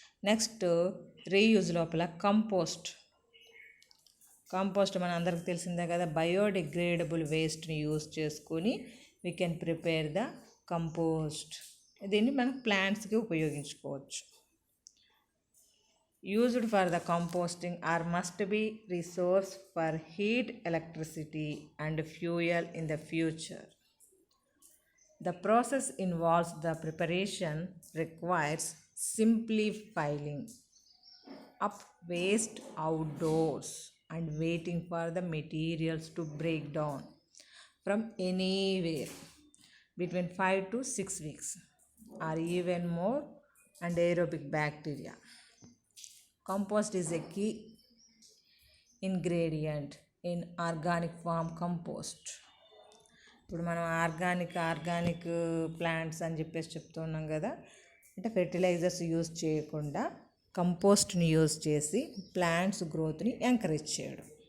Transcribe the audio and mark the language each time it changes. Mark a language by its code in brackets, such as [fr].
[te] Next reuse లోపల compost మన అందరికి తెలిసిందే కదా. బయోడిగ్రేడబుల్ వేస్ట్ని యూజ్ చేసుకొని [en] We can prepare the compost. [te] దీన్ని మనం ప్లాంట్స్కి ఉపయోగించుకోవచ్చు. [en] used for the composting or must be resource for heat, electricity and fuel in the future. The process involves the preparation requires simply piling up waste outdoors and waiting for the materials to break down from anywhere between 5 to 6 weeks or even more and aerobic bacteria. Compost is a key ingredient in organic farm compost. [te] ఇప్పుడు మనం organic plants అని చెప్పేసి చెప్తున్నాం కదా, అంటే fertilisers use చేయకుండా కంపోస్ట్ని use చేసి plants గ్రోత్ని encourage చేయడం.